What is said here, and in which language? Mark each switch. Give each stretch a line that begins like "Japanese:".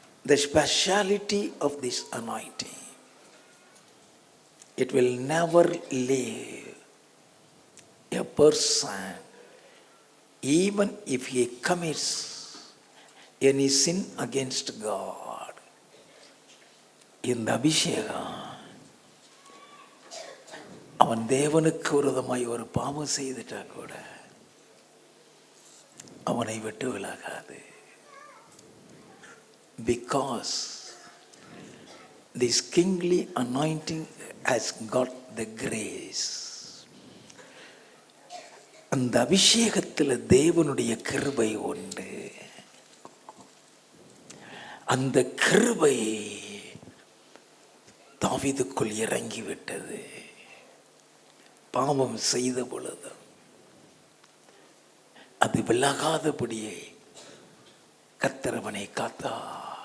English: The speciality of this anointing, it will never leave a person even if he commits any sin against God.
Tamil: இந்த அபிஷேகம் அவன் தேவனுக்கு விரோதமாய் ஒரு பாவம் செய்துட்டா கூட அவனை விட்டு விலகாது.
English: Because this kingly anointing has got the grace.
Tamil: அந்த அபிஷேகத்தில் தேவனுடைய கிருபை உண்டு. அந்த கிருபை தாவீதுக்குள் இறங்கிவிட்டது. பாவம் செய்த பொழுது அது விலகாதபடியே கர்த்தர் அவனை காத்தார்.